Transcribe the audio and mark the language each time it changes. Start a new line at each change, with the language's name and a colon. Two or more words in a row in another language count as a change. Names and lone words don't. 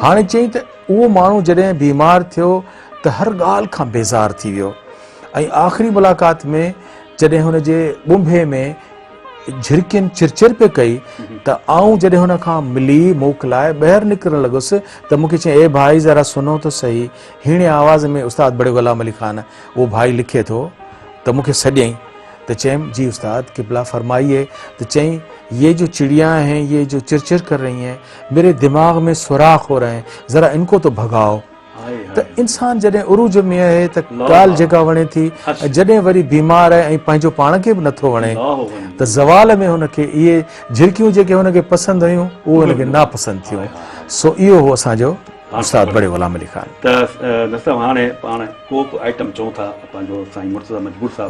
Sindhi: हाणे चई त उहो माण्हू जॾहिं बीमार थियो त हर ॻाल्हि खां बेज़ार थी वियो, ऐं आख़िरी मुलाक़ात में जॾहिं हुन जे ॿुंभे में झिरकियुनि चिरचिर पे कई त आऊं जॾहिं हुन खां मिली मोकिलाए ॿाहिरि निकिरणु लॻुसि त मूंखे चई,
Urdu: اے بھائی ذرا سنو تو سہی.
Sindhi: हीणे आवाज़ में उस्ताद बड़े गुलाम अली खान उहो भाई लिखे थो त मूंखे सॼई तो चैम जी उस्ताद
Urdu: قبلہ فرمائیے.
Sindhi: तो चई,
Urdu: یہ جو چڑیاں ہیں، یہ جو چرچر کر رہی ہیں، میرے دماغ میں سوراخ ہو رہے ہیں، ذرا ان کو تو بھگاؤ.
Sindhi: तो इंसान जॾहिं उरूज में आहे त ॻाल्हि जेका वणे थी, जॾहिं वरी बीमार आहे ऐं पंहिंजो पाण खे बि नथो वणे त ज़वाल में हुनखे इहे झिरकियूं जेके हुनखे पसंदि हुयूं उहे हुनखे नापसंदि थियूं। सो इहो हो असांजो उस्ताद बड़े गुलाम अली खान। त नसब हाणे पाण को बि आइटम चऊं था पंहिंजो साईं मुर्तज़ा मजबूर साहब